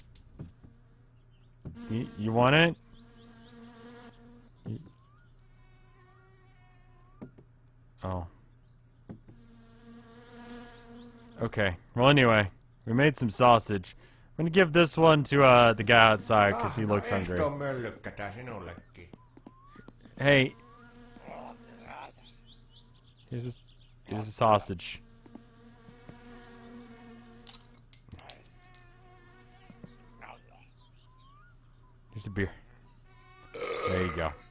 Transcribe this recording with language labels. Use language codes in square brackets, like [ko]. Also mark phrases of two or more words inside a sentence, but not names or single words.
[en] You want it? Oh. Okay. Well, anyway, we made some sausage. I'm gonna give this one to the guy outside because he looks hungry. [fi] Ehtoo möllykkätä sinullekin. [en] Hey. Here's a sausage. Here's a beer. There you go.